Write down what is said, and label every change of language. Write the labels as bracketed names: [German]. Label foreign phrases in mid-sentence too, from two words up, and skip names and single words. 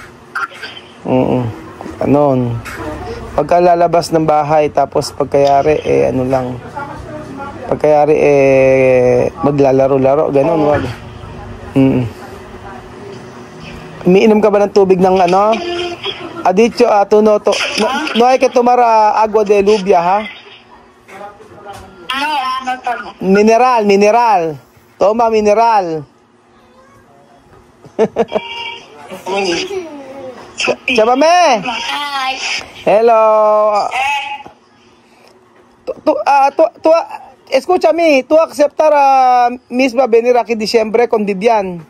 [Filipino] Ganon. Pagka lalabas ng bahay, tapos pagkayari, pagkayari, maglalaro-laro, ganon, wag. Umiinom ka ba ng tubig ng Adicho, [Spanish] no hay que tomar agua de lluvia, ha? [Filipino] Ano to? [Spanish] Mineral. Toma, mineral. Chabame! [English] Hi. Hello. [Spanish] Escúchame, tú aceptar misma venir aquí diciembre con Vivian.